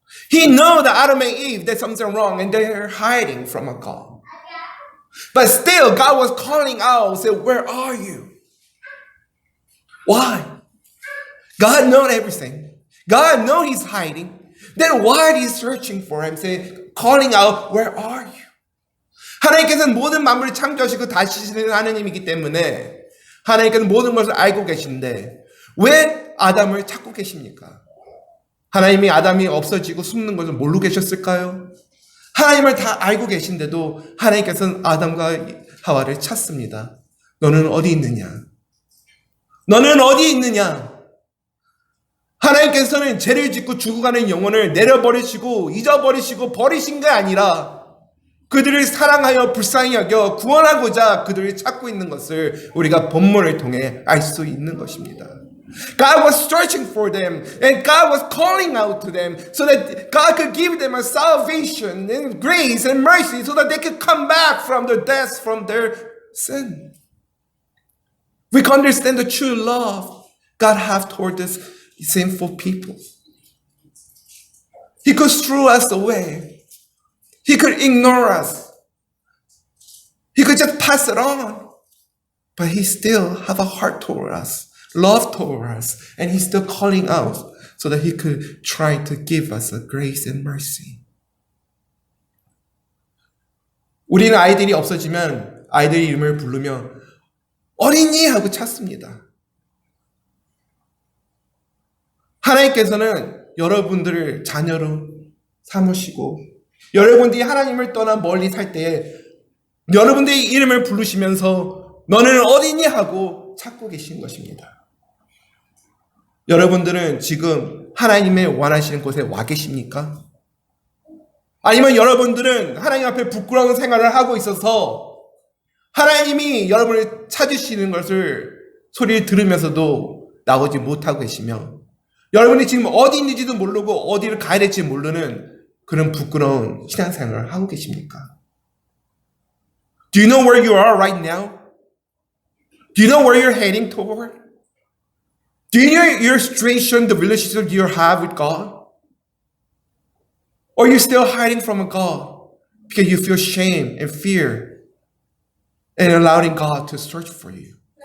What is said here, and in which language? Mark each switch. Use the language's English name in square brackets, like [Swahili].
[English] He knows that Adam and Eve did something wrong and they're hiding from a God. But still, God was calling out, said, where are you? Why? God knows everything. God knows he's hiding. Then why are you searching for him? Say, calling out, where are you? [Korean] 하나님께서는 모든 만물을 창조하시고 다스리시는 하나님이기 때문에 하나님께서는 모든 것을 알고 계신데 왜 아담을 찾고 계십니까? 하나님이 아담이 없어지고 숨는 것을 모르고 계셨을까요? 하나님을 다 알고 계신데도 하나님께서는 아담과 하와를 찾습니다. 너는 어디 있느냐? 너는 어디 있느냐? 하나님께서는 죄를 짓고 죽어가는 영혼을 내려버리시고 잊어버리시고 버리신 게 아니라 그들을 사랑하여 불쌍히 여겨 구원하고자 그들을 찾고 있는 것을 우리가 본문을 통해 알 수 있는 것입니다. [English] God was searching for them and God was calling out to them so that God could give them a salvation and grace and mercy so that they could come back from their deaths, from their sin. We can understand the true love God has toward us sinful people. He could throw us away. He could ignore us. He could just pass it on. But he still have a heart toward us, love toward us, and he's still calling out so that he could try to give us a grace and mercy. [Korean] 우리는 아이들이 없어지면 아이들의 이름을 부르며 어린이 하고 찾습니다. 하나님께서는 여러분들을 자녀로 삼으시고 여러분들이 하나님을 떠나 멀리 살 때에 여러분들의 이름을 부르시면서 너는 어디니 하고 찾고 계신 것입니다. 여러분들은 지금 하나님의 원하시는 곳에 와 계십니까? 아니면 여러분들은 하나님 앞에 부끄러운 생활을 하고 있어서 하나님이 여러분을 찾으시는 것을 소리를 들으면서도 나오지 못하고 계시며 여러분이 지금 어디 있는지도 모르고 어디를 가야 될지 모르는 그런 부끄러운 신앙생활을 하고 계십니까? [English] Do you know where you are right now? Do you know where you're heading toward? Do you know your situation, the relationship you have with God? Or are you still hiding from God because you feel shame and fear and allowing God to search for you?